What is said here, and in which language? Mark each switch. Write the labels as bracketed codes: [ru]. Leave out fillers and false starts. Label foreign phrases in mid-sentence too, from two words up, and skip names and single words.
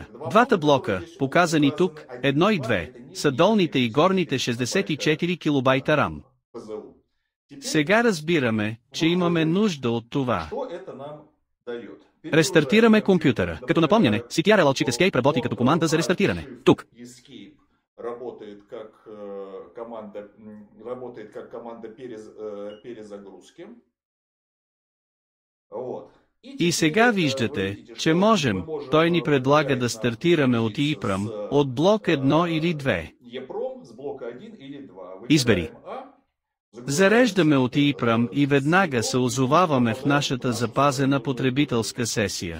[bg] Двата блока, показани тук, 1 и 2, са долните и горните 64 килобайта RAM. Сега разбираме, че имаме нужда от това. Рестартираме компютъра. Като напомняне, CTRL-Alt Escape работи като команда за рестартиране. Тук. [ru] Работает как команда перезагрузки. [bg] И сега виждате, че можем, той ни предлага да стартираме от EEPROM, от блок 1 или 2. Избери. Зареждаме от EEPROM и веднага се озоваваме в нашата запазена потребителска сесия.